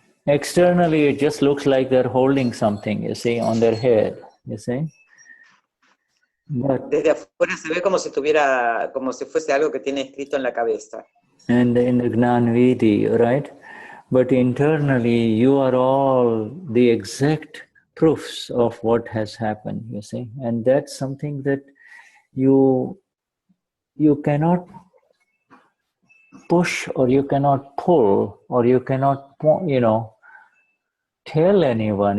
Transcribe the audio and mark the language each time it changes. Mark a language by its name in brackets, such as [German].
[English] Externally, it just looks like they're holding something, you see, on their head, you see. But, [Spanish] desde afuera se ve como si fuese algo que tiene escrito en la cabeza. [English] And in the Gnani Vidhi, right? But internally, you are all the exact proofs of what has happened, you see. And that's something that you cannot push, or you cannot pull, or you cannot, tell anyone.